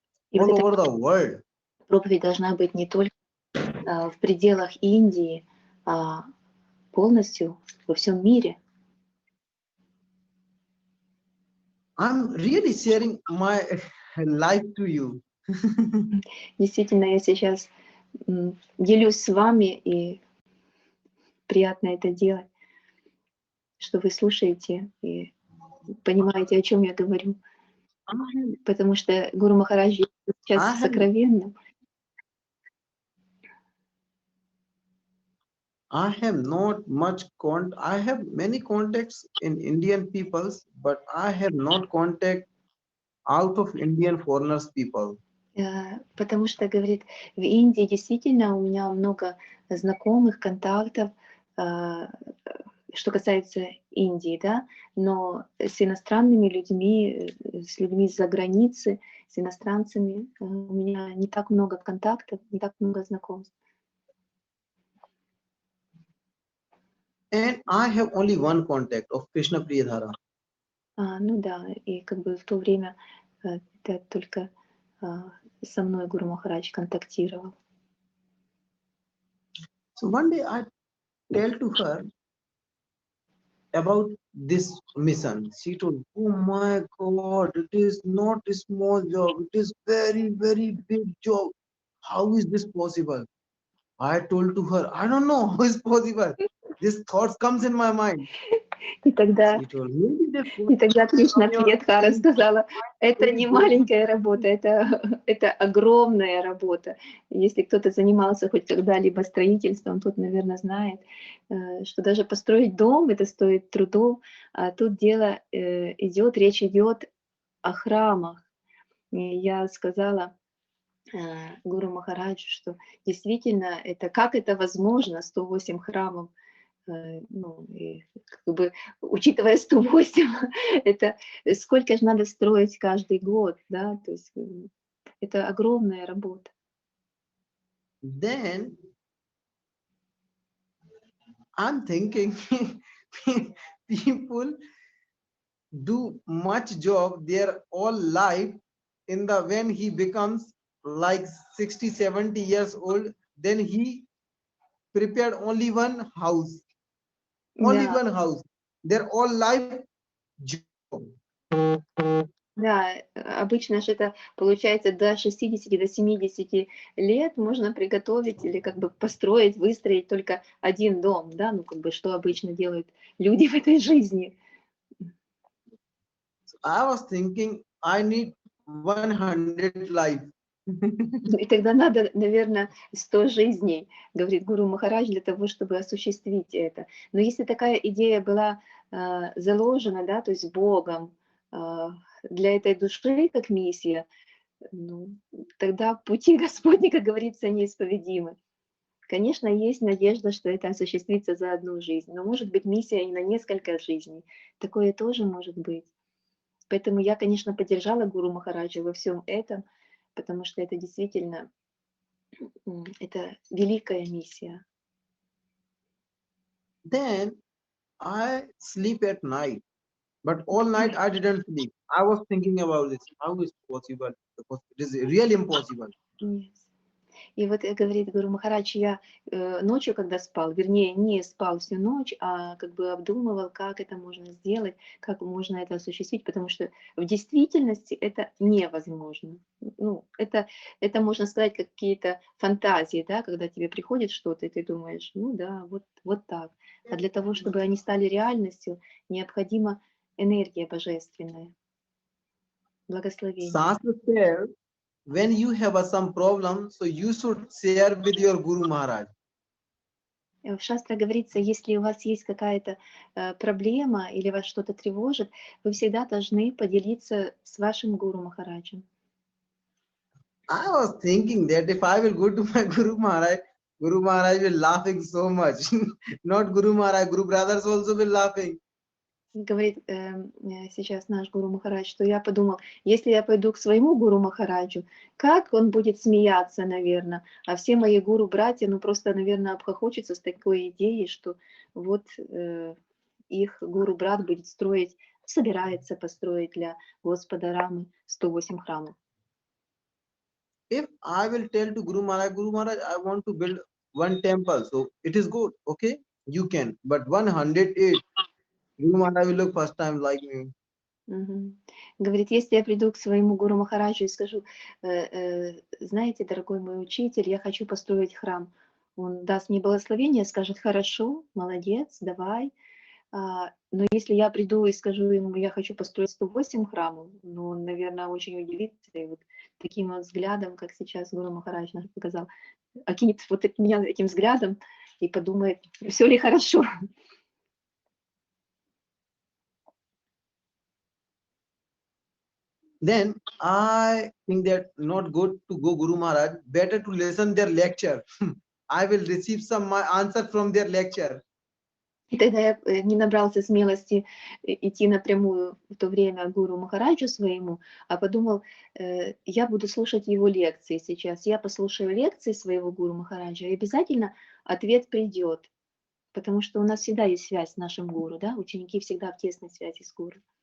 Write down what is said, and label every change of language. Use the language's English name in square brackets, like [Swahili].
[Russian] И [English] all [Russian] вот эта [English] over the world. [Russian] проповедь должна быть не только в пределах Индии, а полностью во всем мире. [English] I'm really sharing my life to you. [Russian] Действительно, я сейчас делюсь с вами, и приятно это делать, что вы слушаете и понимаете, о чем я говорю. Потому что Гуру Махарадж сейчас [English] I have [Russian] сокровенным. [English] I have not much I have many contacts in Indian peoples, but I have not contact out of Indian foreigners people. [Russian] Потому что, говорит, в Индии действительно у меня много знакомых, контактов, что касается Индии, да, но с иностранными людьми, с людьми из-за границы, с иностранцами у меня не так много контактов, не так много знакомств. [English] And I have only one contact of Krishna Priyadhara. Ну да, и как бы в то время это только со мной Гуру Махарадж контактировал. So one day I tell to her about this mission. She told, "Oh my God, it is not a small job. It is very, very big job. How is this possible?" I told to her, "I don't know how is possible. This thoughts comes in my mind." [Russian] И тогда [English] She told, "Maybe this [Russian] И тогда Кришна [English] on your [Russian] Приядхара сказала, это [English] very [Russian] не [English] good." [Russian] маленькая работа, это огромная работа. Если кто-то занимался хоть когда-либо строительством, тот, наверное, знает, что даже построить дом, это стоит трудов, а тут дело идет, речь идет о храмах. И я сказала Гуру Махараджу, что действительно, это как это возможно, 108 храмов, ну, и как бы, учитывая 108, это сколько же надо строить каждый год, да, то есть это огромная работа. [English] Then I'm thinking people do much job their all life in the when he becomes like 60 70 years old, then he prepared only one house, only [Russian] Да, [English] one house, their all life job. [Russian] да, обычно же это получается до 60, до 70 лет можно приготовить или как бы построить, выстроить только один дом, да, ну как бы что обычно делают люди в этой жизни. [English] I was thinking I need 100 life. [Russian] И тогда надо, наверное, 100 жизней, говорит Гуру Махарадж, для того, чтобы осуществить это. Но если такая идея была заложена, да, то есть Богом для этой души как миссия, ну, тогда пути Господни, как говорится, неисповедимы. Конечно, есть надежда, что это осуществится за одну жизнь, но может быть миссия и на несколько жизней. Такое тоже может быть. Поэтому я, конечно, поддержала Гуру Махараджа во всем этом, потому что это действительно это великая миссия. [English] Then I sleep at night, but all night I didn't sleep. I was thinking about this. How is possible? Because it is really impossible. Yes. [Russian] И вот говорит Гуру Махарадж, я ночью, когда спал, вернее, не спал всю ночь, а как бы обдумывал, как это можно сделать, как можно это осуществить, потому что в действительности это невозможно. Ну, это можно сказать, какие-то фантазии, да, когда тебе приходит что-то, и ты думаешь, ну да, вот так. А для того, чтобы они стали реальностью, необходима энергия божественная, благословение. [English] Shastra says, when you have some problem, so you should share with your Guru Maharaj. [Russian] В Шастре говорится, если у вас есть какая-то проблема или вас что-то тревожит, вы всегда должны поделиться с вашим Гуру Махараджем. [English] I was thinking that if I will go to my Guru Maharaj will laughing so much. Not Guru Maharaj, Guru brothers also will laughing. [Russian] Говорит сейчас наш Гуру Махарадж, что я подумал, если я пойду к своему Гуру Махараджу, как он будет смеяться, наверное, а все мои гуру-братья, ну просто, наверное, обхохочутся с такой идеей, что вот их гуру-брат будет строить, собирается построить для Господа Рамы 108 храмов. [English] If I will tell to Guru Maharaj, I want to build one temple, so it is good. Okay, you can. But 108, Guru Maharaj will look first time like me. Мгм. [Russian] Говорит, если я приду к своему Гуру Махараджу и скажу, знаете, дорогой мой учитель, я хочу построить храм. Он даст мне благословение, скажет, хорошо, молодец, давай. Но если я приду и скажу ему, я хочу построить 108 храмов, ну, он, наверное, очень удивится. И вот таким вот взглядом, как сейчас Гуру Махарадж нам показал, окинет вот меня этим взглядом и подумает, все ли хорошо. [English] Then I think that not good to go Guru Maharaj, better to listen their lecture. I will receive some my answer from their lecture. [Russian] И тогда я не набрался смелости идти напрямую в то время к Гуру Махараджу своему, а подумал, я буду слушать его лекции сейчас. Я послушаю лекции своего Гуру Махараджа, и обязательно ответ придет. Потому что у нас всегда есть связь с нашим гуру, да? Ученики всегда в тесной связи с гуру.